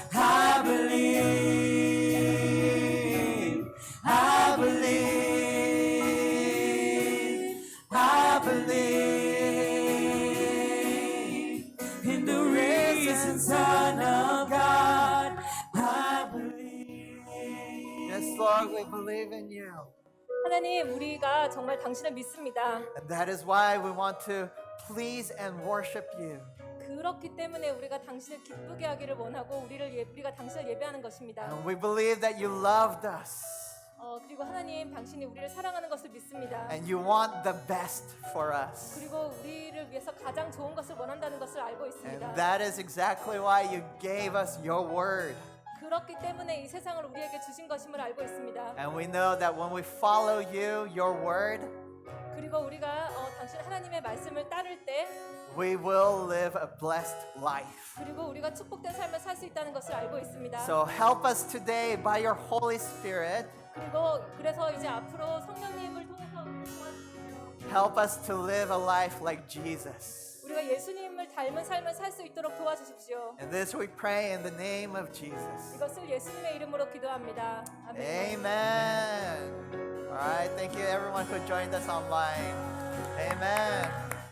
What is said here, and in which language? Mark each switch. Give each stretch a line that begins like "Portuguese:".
English: I believe, I believe, I believe in the risen Son of God. I believe. Yes, Lord, we believe in you.
Korean: 하나님, 우리가 정말 당신을 믿습니다.
English: And that is why we want to please and worship you.
Korean: 그렇기 때문에 우리가 당신을 기쁘게 하기를 원하고 우리가 당신을 예배하는 것입니다.
English: And we believe that you loved us.
Korean: 그리고 하나님, 당신이 우리를 사랑하는 것을 믿습니다.
English: And you want the best for us.
Korean: 그리고 우리를 위해서 가장 좋은 것을 원한다는 것을 알고 있습니다.
English: And that is exactly why you gave us your word.
Korean: 그렇기 때문에 이 세상을 우리에게 주신 것임을 알고 있습니다.
English: And we know that when we follow you, your word,
Korean: 그리고 우리가 당신 하나님의 말씀을 따를 때
English: we will live a blessed life.
Korean: 그리고 우리가 축복된 삶을 살 수 있다는 것을 알고 있습니다.
English: So help us today by your Holy Spirit.
Korean: 그래서 이제 앞으로 성령님을 통해서 도와주세요.
English: Help us to live a life like Jesus.
Korean: 우리가 예수님을 닮은 삶을 살 수 있도록 도와주십시오.
English: And this we pray in the name of Jesus.
Korean: 이것을 예수님의 이름으로 기도합니다. 아멘.
English: Amen. All right, thank you everyone who joined us online. Amen.